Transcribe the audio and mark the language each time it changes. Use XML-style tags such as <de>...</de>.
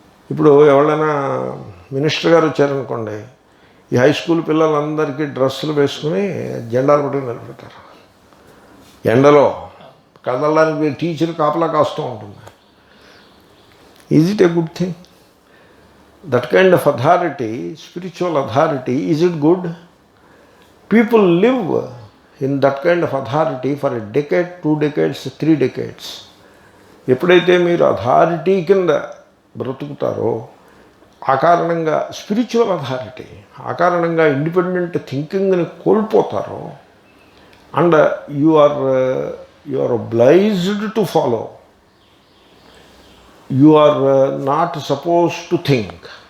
<te>ఇప్పుడు ఎవరైనా మినిస్టర్ గారు వచ్చారనుకోండి, ఈ హై స్కూల్ పిల్లలందరికీ డ్రెస్సులు వేసుకుని జెండాలు పట్టుకుని నిలబెడతారు. ఎండలో కదలడానికి టీచర్ కాపలా కాస్తూ ఉంటుంది.</te> <en>Is it a good thing? That kind of authority, spiritual authority, is it good? People live in that kind of authority for a decade, 2 decades, 3 decades.</en> <te>ఎప్పుడైతే మీరు అథారిటీ కింద బ్రతుకుతారో ఆ కారణంగా స్పిరిచువల్ అథారిటీ, ఆ కారణంగా independent థింకింగ్ని కోల్పోతారో,</te> <en>And you are obliged to follow, you are not suppose to think.</en>